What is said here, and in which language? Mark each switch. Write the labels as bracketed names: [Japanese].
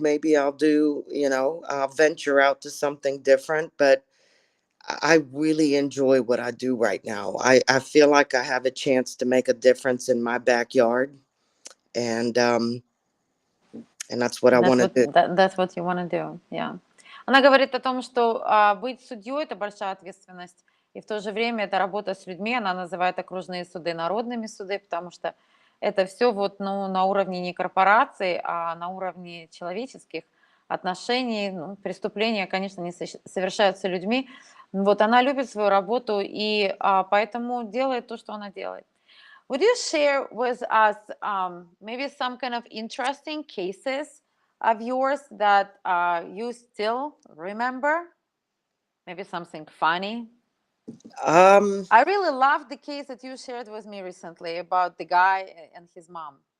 [English] Maybe I'll do, I'll venture out to something different, but I really enjoy what I do right now. I feel like I have a chance to make a difference in my backyard. And that's what I want to do. That's what you want to do, yeah. [Russian] Она говорит о том, что быть судьей – это большая ответственность, и в то же время это работа с людьми. Она называет окружные суды народными суды, потому что это все на уровне не корпораций, а на уровне человеческих отношений. Преступления, конечно, не совершаются людьми. Вот она любит свою работу и поэтому делает то, что она делает. [English] Would you share with us maybe some kind of interesting cases of yours that you still remember? Maybe something funny? I really love the case that you shared with me recently about the guy and his mom.